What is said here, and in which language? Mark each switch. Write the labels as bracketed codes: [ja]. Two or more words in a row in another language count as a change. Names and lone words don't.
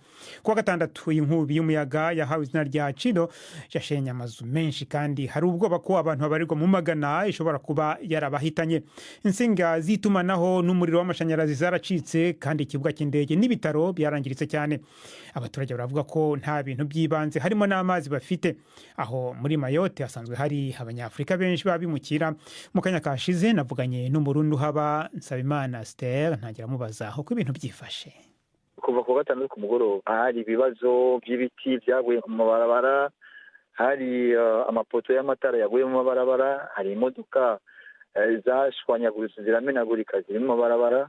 [rw] Kuwa gatandatu inkubi y'umuyaga yahawe izina rya Chido yashenye amazu menshi kandi hari ubwoba ko abantu babarirwa mu magana ishobora kuba yarabahitanye. Insinga z'itumanaho n'umuriro w'amashanyarazi zaracitse kandi ikibuga cy'indege n'ibitaro byarangiritse cyane. Abaturage baravuga ko nta bintu by'ibanze harimo n'amazi bafite. Aho muri Mayotte hasanzwe hari abanyafrika benshi babimukira. Mu kanya kashize navuganye n'umurundi haba Nsabimana Esther ntagira mubaza aho ko ibintu byifashe. Kuva ku gatandatu ku mugoroba hari ibibazo by'ibiti byaguye mu mabarabara, hari amapoto y'amatara yaguye mu mabarabara, hari imodoka zashwanyaguritse ziramenagurika ziri mu mabarabara.